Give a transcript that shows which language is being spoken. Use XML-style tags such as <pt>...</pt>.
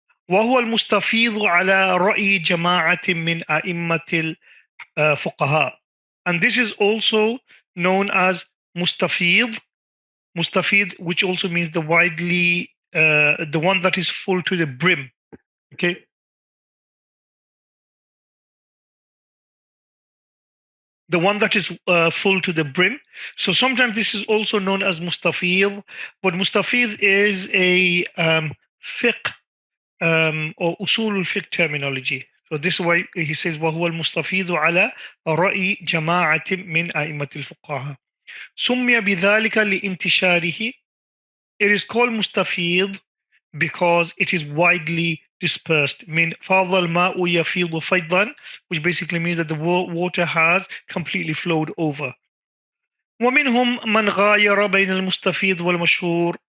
<ar>وهو المستفيض على رأي جماعة من أئمة الفقهاء.</ar> <en>And this is also known as mustafid, which also means the widely, the one that is full to the brim. Okay. The one that is full to the brim. So sometimes this is also known as mustafid, but mustafid is a fiqh or usul al-fiqh terminology. So this is why he says</en> <ar>وهو المستفيض على رأي جماعة من أئمة الفقهاء. سمي بذلك لانتشاره.</ar> <en>It is called mustafid because it is widely dispersed.</en> <ar>Min فَاضَ الْمَاءُ يَفِيضُ فَيْضًا,</ar> <en>which basically means that the water has completely flowed over.</en> <ar>وَمِنْهُمْ مَنْ غَايَرَ بَيْنَ الْمُسْتَفِيض وَالْمَشْهُورِ.</ar>